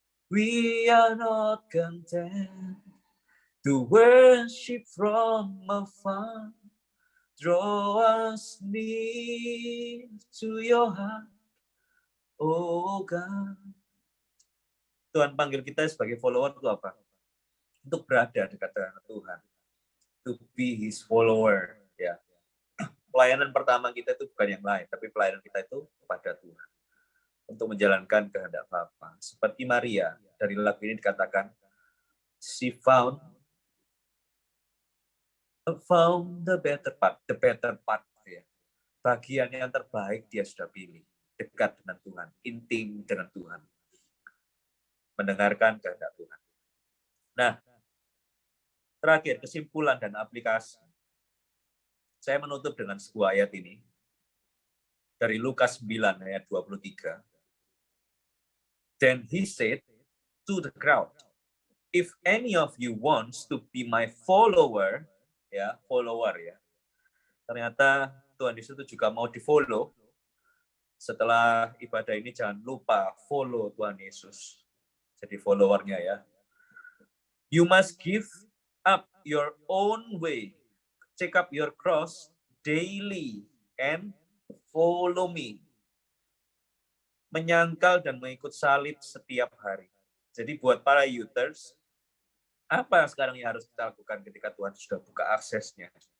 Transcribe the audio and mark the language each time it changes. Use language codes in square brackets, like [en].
[en] We are not content to worship from afar. Draw us near to your heart, oh God. [id] Tuhan panggil kita sebagai follower itu apa? Untuk berada dekat dengan Tuhan. To be His follower. Ya. Pelayanan pertama kita itu bukan yang lain, tapi pelayanan kita itu kepada Tuhan. Untuk menjalankan kehendak Bapa. Seperti Maria, dari lagu ini dikatakan, she found the better part. Ya. Bagian yang terbaik dia sudah pilih. Dekat dengan Tuhan, intim dengan Tuhan. Mendengarkan kehendak Tuhan. Nah, terakhir, kesimpulan dan aplikasi. Saya menutup dengan sebuah ayat ini. Dari Lukas 9 ayat 23. [en] Then he said to the crowd, if any of you wants to be my follower, ya, follower ya. [id] Ternyata Tuhan Yesus itu juga mau di-follow. Setelah ibadah ini jangan lupa follow Tuhan Yesus. Jadi followernya ya. [en] You must give up your own way. Take up your cross daily and follow me. [id] Menyangkal dan mengikut salib setiap hari. Jadi buat para youthers, apa sekarang yang harus kita lakukan ketika Tuhan sudah buka aksesnya?